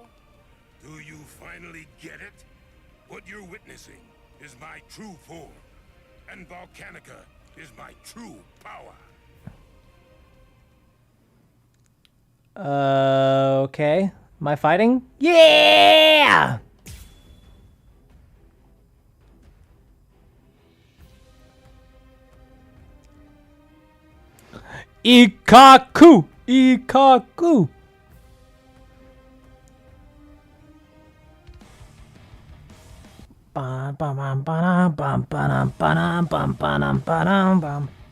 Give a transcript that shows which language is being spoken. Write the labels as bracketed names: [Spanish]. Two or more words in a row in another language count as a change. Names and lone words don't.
[English] Do you finally get it? What you're witnessing is my true form, and Volcanica is my true power. Okay. Am I fighting? Yeah! Ikaku! Ikaku! Bam bam bam bam bam bam bam bam bam bam bam.